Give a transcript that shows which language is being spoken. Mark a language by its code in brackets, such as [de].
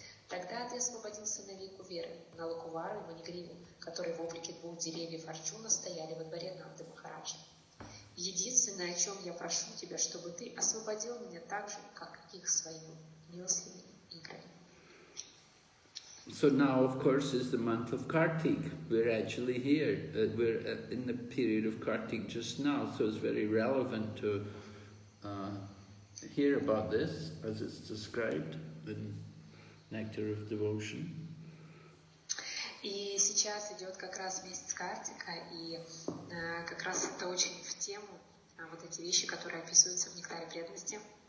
[ru] Тогда ты освободил сыновей Куверы, на Лакувару и Манигриву, которые в облике 2 деревьев Арджуна стояли во дворе Нанды Махараджа. Единственное, о чем я прошу тебя, чтобы ты освободил меня так же, как их своими милостливыми играми. [en] So now, of course, is the month of Kartik. We're actually here. We're in the period of Kartik just now, so it's very relevant to hear about this as it's described in Nectar of Devotion. [ru] И сейчас идет как раз месяц Картика, и как раз это очень в тему вот эти вещи, которые описываются в Нектаре преданности.